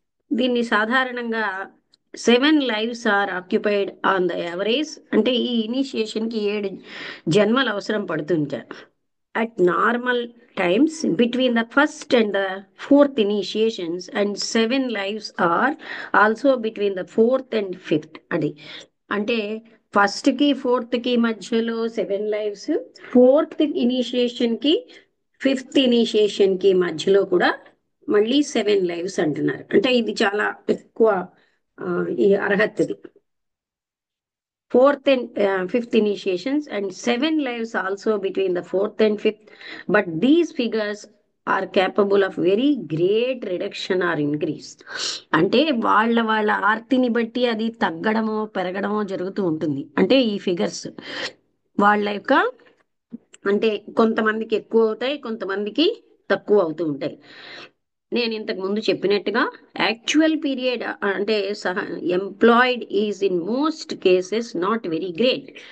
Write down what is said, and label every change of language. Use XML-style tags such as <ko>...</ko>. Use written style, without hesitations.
<te>దీన్ని సాధారణంగా</te> <en>7 lives are occupied on the average,</en> <te>అంటే ఈ ఇనిషియేషన్ కి 7 జన్మలు అవసరం పడుతుంటాయి.</te> <en>at normal times between the first and the fourth initiations, and 7 lives are also between the fourth and fifth.</en> <te>అది అంటే ఫస్ట్ కి ఫోర్త్ కి మధ్యలో 7 లైవ్స్, ఫోర్త్ ఇనిషియేషన్ కి ఫిఫ్త్ ఇనిషియేషన్ కి మధ్యలో కూడా మళ్ళీ 7 లైవ్స్ అంటున్నారు. అంటే ఇది చాలా ఎక్కువ ఈ అర్హతది.</te> <en>Fourth and fifth initiations, and 7 lives also between the fourth and fifth. But these figures are capable of very great reduction or increase.</en> <te>అంటే వాళ్ళ ఆర్తిని బట్టి అది తగ్గడమో పెరగడమో జరుగుతూ ఉంటుంది. అంటే ఈ ఫిగర్స్ వాళ్ళ యొక్క, అంటే కొంతమందికి ఎక్కువ అవుతాయి, కొంతమందికి తక్కువ అవుతూ ఉంటాయి. నేను ఇంతకు ముందు చెప్పినట్టుగా</te> <en>actual period</en> <te>అంటే</te> <en>Employed is in most cases not very great.</en>